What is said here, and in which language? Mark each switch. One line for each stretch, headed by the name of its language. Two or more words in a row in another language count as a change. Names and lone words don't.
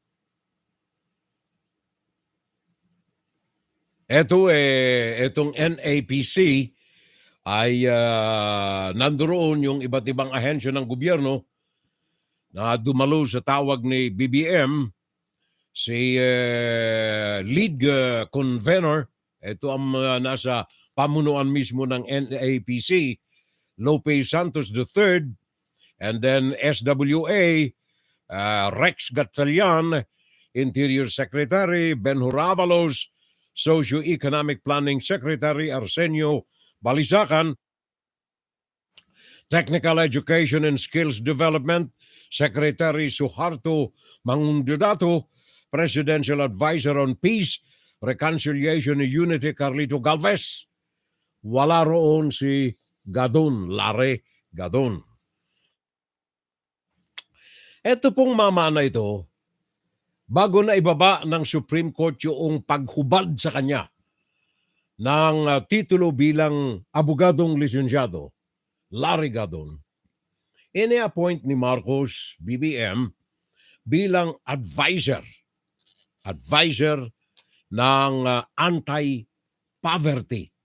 Filipino: Itong NAPC ay nandoon yung iba't ibang ahensya ng gobyerno na dumalo sa tawag ni BBM, si lead convener, ito ang nasa pamunuan mismo ng NAPC, Lopez Santos III,
English: and then
Filipino: SWA,
English: Rex Gatchalian, Interior Secretary Ben Huravalos, Socio-Economic Planning Secretary Arsenio Balisacan, Technical Education and Skills Development Secretary Suharto Mangundudato, Presidential Advisor on Peace, Reconciliation and Unity Carlito Galvez.
Filipino: Wala roon si Gadon, Larry Gadon. Ito pong mama na ito, bago na ibaba ng Supreme Court yung paghubad sa kanya ng titulo bilang abogadong lisensyado, Larry Gadon, ini-appoint ni Marcos, BBM, bilang advisor ng anti-poverty.